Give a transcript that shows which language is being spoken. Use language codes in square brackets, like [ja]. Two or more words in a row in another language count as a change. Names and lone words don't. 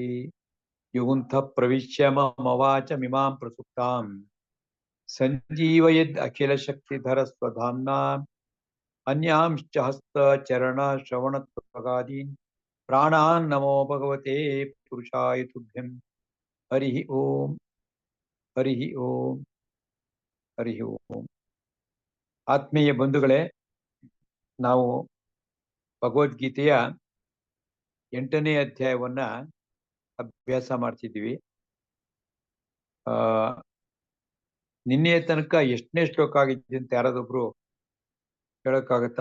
[sa] युगुंतः प्रविश्य मम वाचमिमां प्रसुप्तां सञ्जीवयेद् अखिलशक्तिधरस्वधाम्ना अन्यांश्च हस्तचरणश्रवणत्वगादीन् प्राणान् नमो भगवते पुरुषाय तुभ्यं। हरिः ओम, हरिः ओम, हरिः ओम। [kn] ಆತ್ಮೀಯ ಬಂಧುಗಳೇ, ನಾವು ಭಗವದ್ಗೀತೆಯ 8ನೇ ಅಧ್ಯಾಯವನ್ನ ಅಭ್ಯಾಸ ಮಾಡ್ತಿದ್ದೀವಿ. ನಿನ್ನೆಯ ತನಕ ಎಷ್ಟನೇ ಶ್ಲೋಕ ಆಗಿದೆ ಅಂತ ಯಾರಾದೊಬ್ರು ಹೇಳಕ್ಕಾಗತ್ತಾ?